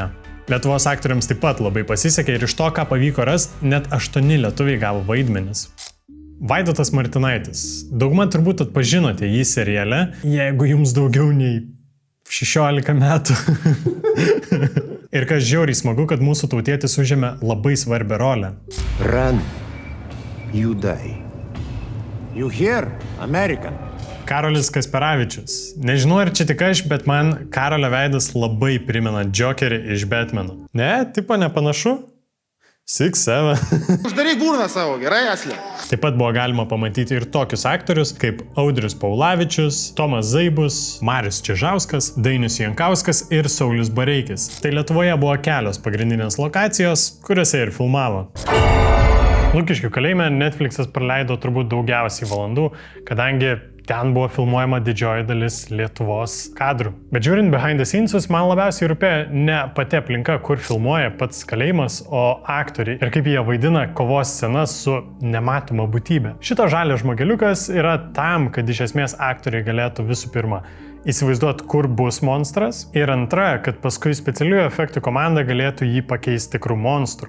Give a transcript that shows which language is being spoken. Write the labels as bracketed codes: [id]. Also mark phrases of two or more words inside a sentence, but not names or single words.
[lt] Lietuvos aktoriams taip pat labai pasisekė ir iš to, ką pavyko rasti, net 8 lietuviai gavo vaidmenis. Vaidotas Martinaitis. Dauguma turbūt atpažinote jį seriale, jeigu jums daugiau nei 16 metų. Ir kas žiauriai smagu, kad mūsų tautietis užėmė labai svarbią rolę. [en] Run, you die. You hear, American? [lt] Karolis Kasperavičius. Nežinau, ar čia tik aš, bet man Karolio veidas labai primena Jokerį iš Batmano. Ne, tipo nepanašu? 6-7. Uždaryk burną savo, gerai, Aslė? Taip pat buvo galima pamatyti ir tokius aktorius kaip Audrius Paulavičius, Tomas Zaibus, Marius Čižauskas, Dainius Jankauskas ir Saulius Bareikis. Tai Lietuvoje buvo kelios pagrindinės lokacijos, kuriuose ir filmavo. Lukiškių kalėjime Netflix'as praleido turbūt daugiausiai valandų, kadangi ten buvo filmuojama didžioji dalis Lietuvos kadrų. Bet žiūrint [en] behind the scenes, [lt] man labiausiai rūpėjo ne pati aplinka, kur filmuoja pats kalėjimas, o aktoriai ir kaip jie vaidina kovos scenas su nematoma būtybė. Šito žalio žmogeliukas yra tam, kad iš esmės aktoriai galėtų visų pirma įsivaizduoti, kur bus monstras, ir antra, kad paskui specialiųjų efektų komanda galėtų jį pakeisti tikrų monstrų.